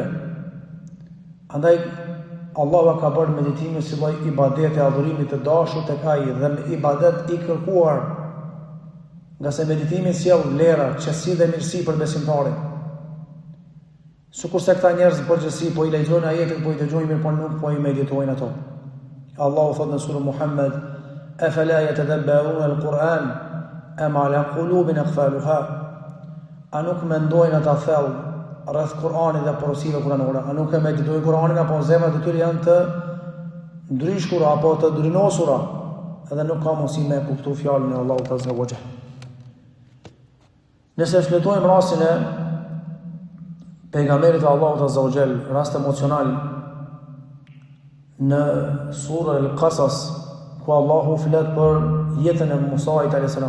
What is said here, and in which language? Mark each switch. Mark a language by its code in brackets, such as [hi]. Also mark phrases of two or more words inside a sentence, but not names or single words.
[sq] Andaj Allahu ka bërë meditimin si lloj ibadeti, adhurimit të dashur tek ai dhe ibadet i kërkuar, nga se meditimi sjell vlera, qetësi dhe mirësi për besimtarin. Sikur se këta njerëz përgjithësi po i lexojnë ajetin, po i dëgjojnë, mirë po nuk po i meditojnë ato. Allahu thot në surën Muhammed: [ar] "أفلا يتدبرون القرآن أم على قلوب أقفالها?" [sq] A nuk mendojnë ata thellë rreth Kur'anit dhe porosive kuranore? A nuk e meditojnë Kur'anin, apo zemrat e tyre janë të ndryshkura apo të drynosura, edhe nuk ka mundësi me kuptu fjalën e Allahut [ar] عز وجل. [sq] Nëse shletojmë rastin e pejgamberit e Allahut [ar] عز وجل, [sq] rast emocional në surën Al-Qasas, ku Allahu flet për jetën e Musait [ar] عليه السلام.